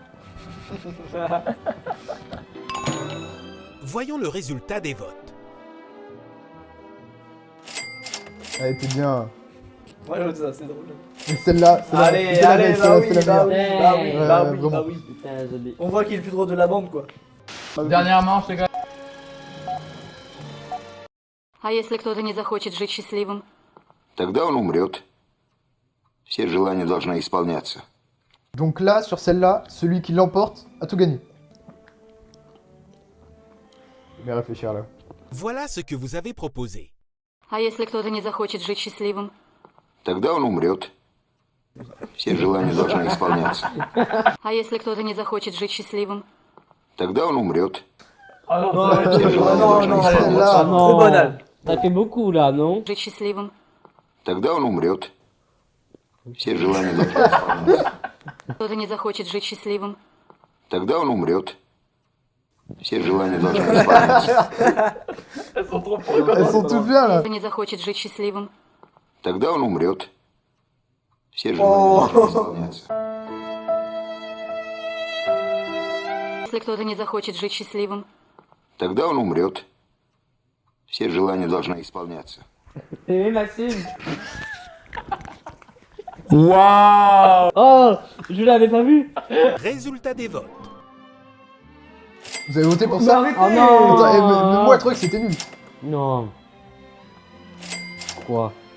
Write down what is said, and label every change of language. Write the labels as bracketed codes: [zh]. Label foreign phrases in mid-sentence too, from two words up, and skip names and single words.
[fr] Voyons le résultat des votes. Elle était bien. Moi j'aime ça, c'est drôle. Et celle-là, c'est la Allez, c'est la allez, belle, bah oui, c'est la bah meilleure. oui, bah oui, Ouais, bah oui, vraiment. bah oui. Putain, désolé. On voit qu'il est le plus drôle de la bande quoi. Dernièrement, je te gratte. [ru] А если кто-то не захочет жить счастливым? Тогда он умрет. Все желания должны исполняться. [fr] Donc là, sur celle-là, celui qui l'emporte a tout gagné. Je vais réfléchir là. Voilà ce que vous avez proposé. [ru] А если кто-то не захочет жить счастливым? Тогда он умрет. Все желания должны исполняться. А если кто-то не захочет жить счастливым? Тогда он умрет. [fr] Ah non, Non, ça va être- [ru] Все желания [fr] non, [ru] должны [fr] non, [ru] исполняться. [fr] Ah non. Trop banal. T'as fait beaucoup là, non? [ru] Жить счастливым? Тогда он умрет. Все желания должны исполняться. Кто-то не захочет жить счастливым? Тогда он умрет. Все желания должны исполняться. [fr] Elles sont trop Elles sont toutes bien là. [ru] Не захочет жить счастливым. Тогда он умрет. Все желания должны исполняться. Если кто-то не захочет жить счастливым. Тогда он умрет. Все желания должны исполняться. [fr] Et Maxime. Waouh. Oh, je l'avais pas vu. Résultat des votes. Vous avez voté pour ça? Oh non. Attends, mais moi, le truc, c'était nul. Non. Quoi?